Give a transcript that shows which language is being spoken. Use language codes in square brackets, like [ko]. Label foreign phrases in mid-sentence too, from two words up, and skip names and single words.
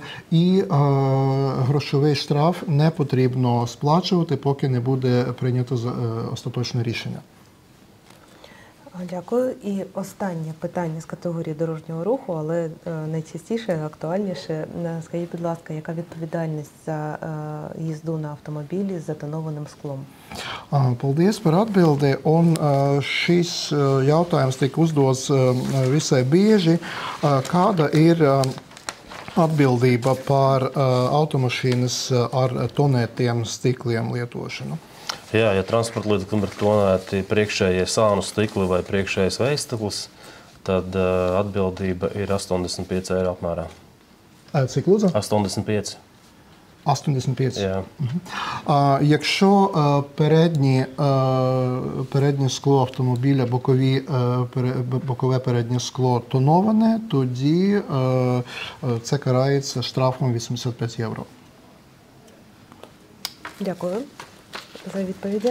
[uk] І грошовий штраф не потрібно сплачувати, поки не буде прийнято остаточне рішення. Дякую. І останнє питання з категорії дорожнього руху, але найчастіше, актуальніше. Скажіть, будь ласка, яка відповідальність за їзду на автомобілі з затонованим склом? [lv] Paldies par atbildi. Un šis jautājums tika uzdots visai bieži. Kāda ir atbildība par automašīnas ar tonētiem stikliem lietošanu? Jā, ja transporta līdzeklim ir tonēti priekšējie sānu stikli vai priekšējais vējstiklis, tad atbildība ir 85 eiro apmērā. Cik lūdzu? 85. 85. Jā. [uk] Якщо переднє скло автомобіля, бокове переднє скло тоноване, тоді це карається штрафом 85 євро. Дякую за відповіді.